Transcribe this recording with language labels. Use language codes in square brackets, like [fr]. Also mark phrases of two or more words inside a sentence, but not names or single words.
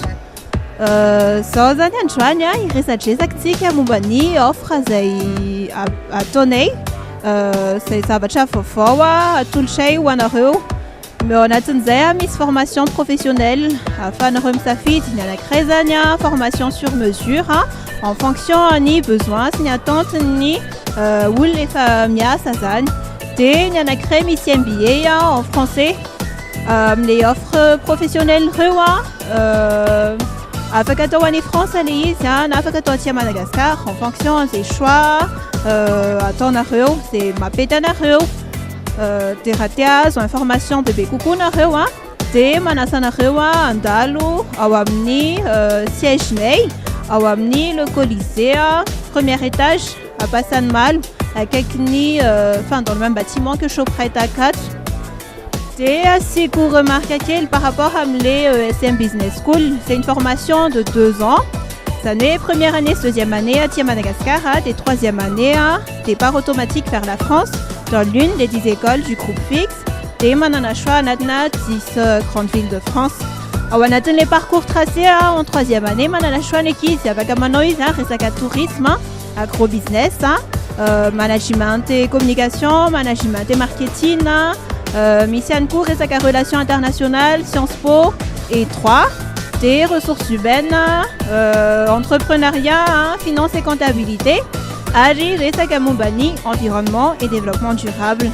[mg] Izao zany androany iresadresakantsika momba ny offre izay ataonay izay zavatra vaovao atolotray ho anareo. Ao anatin'izay misy [fr] formation professionnelle [mg] ahafahanareo misafidy ny anankiray zany [fr] formation sur mesure en fonction [mg] ny besoin sy ny attente ny olona efa miasa zany. Dia ny anankiray misy [fr] MBA en français les offres professionnelles [mg] reo afaka atao any France le izy na afaka atao aty Madagascar [fr] en fonction des choix [mg] ataonareo zay mapetanareo. Dia raha tia azo information bebe kokoa nareo dia manasa anareo andalo ao amin'ny siègenay ao amin'ny [fr] le Colisée premier étage à Passanmalo [mg] akaikin'ny [fr] dans le même bâtiment que Shoprite A4. [mg] Dia asiako remarque kely [fr] par rapport [mg] am'le ESM Business School, [fr] c'est une formation de 2 ans. Zany hoe première année, deuxième année aty Madagascar et troisième année départ automatique vers la France dans l'une des 10 écoles du groupe fixe. [mg] Dia manana choix anatina 10 [fr] grandes villes de France. [mg] Ao anatin' [fr] le parcours tracé en troisième année [mg] manana choix ny ankizy afaka manao izy resaka [fr] tourisme, agrobusiness, management et communication, management et marketing, [mg] misy ihany koa resaka [fr] relations internationales, Sciences Po et 3. Des ressources humaines, entrepreneuriat, finance et comptabilité, [mg] ary resaka momba ny [fr] environnement et développement durable.